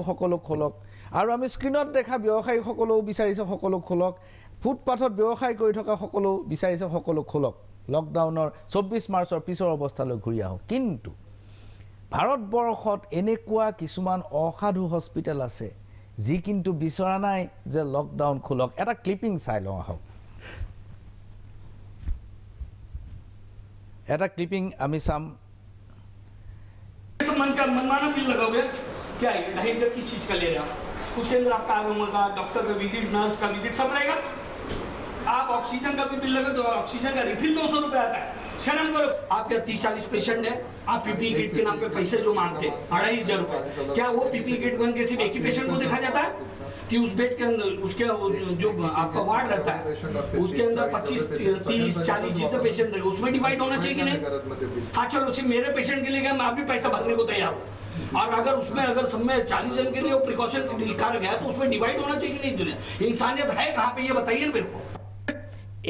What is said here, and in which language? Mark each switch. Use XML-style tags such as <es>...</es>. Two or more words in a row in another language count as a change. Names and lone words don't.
<as>সকলো খোলক আৰু আমি স্ক্ৰীণত দেখা ব্যৱসায়ীসকলেও বিচাৰিছে সকলো খোলক ফুটপাথত ব্যৱসায় কৰি থকা সকলো বিচাৰিছে সকলো খোলক লকডাউনৰ 24 মাৰ্চৰ পিছৰ অৱস্থালৈ ঘূৰি আহোঁ কিন্তু ভাৰতবৰ্ষত এনেকুৱা কিছুমান অসাধু হস্পিটেল আছে যি কিন্তু বিচৰা নাই যে লকডাউন খোলক এটা ক্লিপিং চাই লওঁ আহক এটা ক্লিপিং আমি চাম</as> <hi>मनमाना बिल लगाओगे क्या है 2.5 किस चीज का ले रहे हैं उसके अंदर आपका आगमन का डॉक्टर का विजिट नर्स का विजिट सब रहेगा आप ऑक्सीजन का भी बिल लगे तो ऑक्सीजन का रिफिल 200 रुपए आता है शर्म करो आपके 30-40 पेशेंट है आप</hi> <en>PP kit</en> <hi>के नाम पे पैसे जो मांगते 2,500 रुपए क्या वो</hi> <en>PP kit</en> <hi>बन के सिर्फ एक ही पेशेंट को देखा जाता है कि उस बेड के अंदर उसके जो आपका वार्ड रहता है उसके अंदर 25-30-40 जितने पेशेंट रहे उसमें डिवाइड होना चाहिए कि नहीं हाँ चलो सिर्फ मेरे पेशेंट के लिए मैं आप भी पैसा भरने को तैयार हूँ और अगर उसमें अगर सब में 40 जन के लिए वो प्रिकॉशन लिखा गया तो उसमें डिवाइड होना चाहिए कि नहीं दुनिया इंसानियत है कहाँ पे ये बताइए मेरे को</hi>